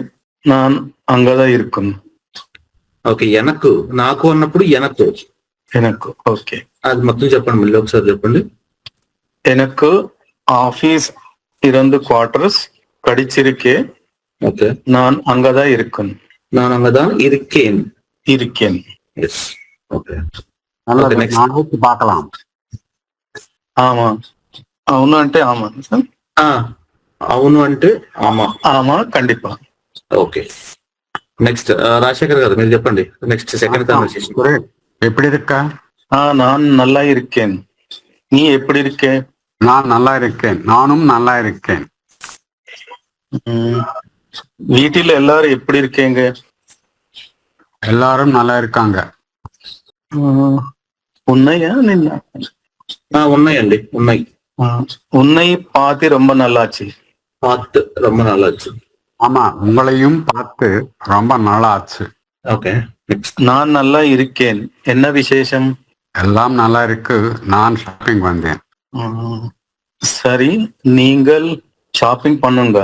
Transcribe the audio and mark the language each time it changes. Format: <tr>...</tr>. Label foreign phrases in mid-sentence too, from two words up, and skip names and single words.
<ta>நான் அங்கதான் இருக்கும்.</ta> <te>ఓకే, ఎనకు నాకు అన్నప్పుడు ఎనకు</te> <ta>எனக்கு ఓకే.</ta> <te>అది మొత్తం చెప్పండి, మళ్ళీ ఒకసారి చెప్పండి.</te> <ta>எனக்கு ஆபீஸ் இருந்து குவார்டர்ஸ் கடிச்சிருக்கேன். ఓకే, நான் அங்கதான் இருக்கும். நான் அங்கதான் இருக்கேன். இருக்கேன்.</ta> <en>Yes, okay.</en> <ta>நல்லது,</ta> <en>Okay, next.</en> <ta>நாளைக்கு பார்க்கலாம். ஆமா.</ta> <te>అవును అంటే ఆమా సార్. అవును అంటే ఆమా.</te> <ta>ஆமா, கண்டிப்பா.</ta> <en>Okay, next</en> <te>రాజశేఖర్ గారు మీరు చెప్పండి.</te> <en>Next second conversation.</en> <ta>சுரேஷ், எப்படி இருக்க? நான் நல்லா இருக்கேன். நீ எப்படி இருக்கே? நான் நல்லா இருக்கேன். நானும் நல்லா இருக்கேன். வீட்டில் எல்லாரும் எப்படி இருக்கீங்க? எல்லாரும் நல்லா இருக்காங்க. உன்னையா நின்ன?</ta> <te>ఉన్నాయండి, ఉన్నాయి.</te> <ta>உன்னை பார்த்து ரொம்ப நல்லாச்சு. பார்த்து ரொம்ப நல்லாச்சு. ஆமா, உங்களையும் பார்த்து ரொம்ப நல்லா ஆச்சு.</ta> <en>Okay, next.</en> <ta>நான் நல்லா இருக்கேன். என்ன விசேஷம்? எல்லாம் நல்லா இருக்கு. நான் ஷாப்பிங் வந்தேன். சரி, நீங்கள் ஷாப்பிங் பண்ணுங்க.</ta>